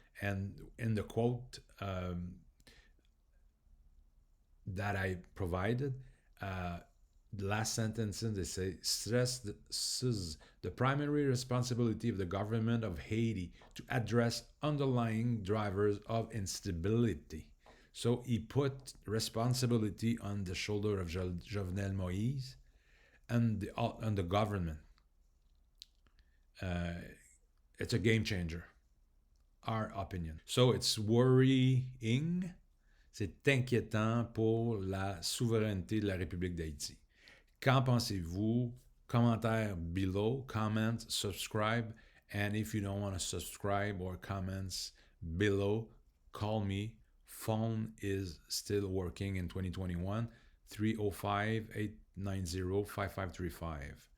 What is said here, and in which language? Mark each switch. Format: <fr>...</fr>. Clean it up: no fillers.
<en>And in the quote that I provided, the last sentence, they say, stresses the primary responsibility of the government of Haiti to address underlying drivers of instability. So he put responsibility on the shoulder of Jovenel Moïse and on the government. It's a game changer, our opinion. So it's worrying,</en> <fr>c'est inquiétant pour la souveraineté de la République d'Haïti. Qu'en pensez-vous?</fr> <en>Commentaire below, comment, subscribe, and if you don't want to subscribe or comments below, call me. Phone is still working in 2021, 305-890-5535.</en>